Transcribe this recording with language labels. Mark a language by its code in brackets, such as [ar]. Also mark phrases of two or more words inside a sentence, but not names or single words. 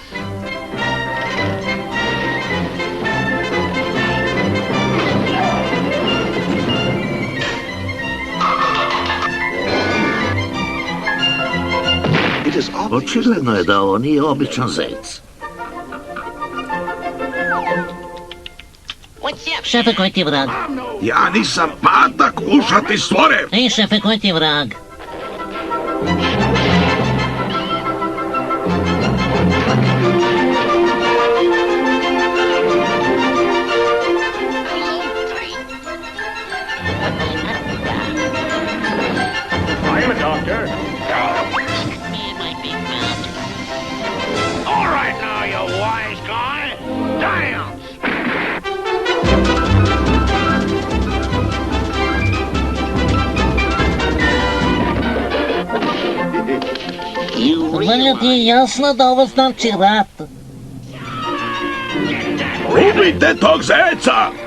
[hr] Očigledno je da ovo nije običan zec. Šefe, koji ti je vrag? Ja nisam patak, ušati stvore. Ej, šefe, koji ti je vrag? [en] I'm a doctor. All right now, you wise guy. Damn! [hr] Valjda ti je jasno da ovo znači rat. Ubijte tog zeca!